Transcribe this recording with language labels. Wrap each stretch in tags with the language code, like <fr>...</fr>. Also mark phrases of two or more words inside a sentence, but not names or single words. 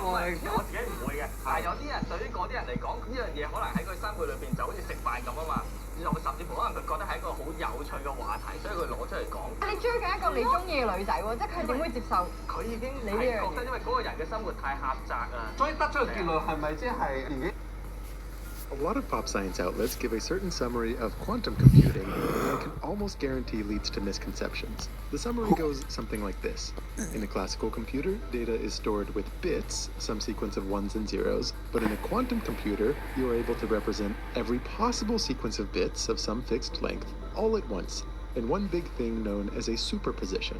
<yue>我自己唔會嘅，但係有啲人對於嗰啲人嚟講，呢樣嘢可能喺佢生活裏邊就好似食飯咁啊嘛，甚至乎可能佢覺得係一個好有趣嘅話題，所以佢攞出嚟講。你追緊一個你中意嘅女仔喎，即係佢點會接受？佢已經你呢樣覺得，因為嗰個人嘅生活太狹窄啊，所以得出嘅結論係咪即係年紀？</yue> <en>A lot of pop science outlets give a certain summary of quantum computing that I can almost guarantee leads to misconceptions. The summary goes something like this. In a classical computer, data is stored with bits, some sequence of ones and zeros, but in a quantum computer, you are able to represent every possible sequence of bits of some fixed length all at once, in one big thing known as a superposition.</en>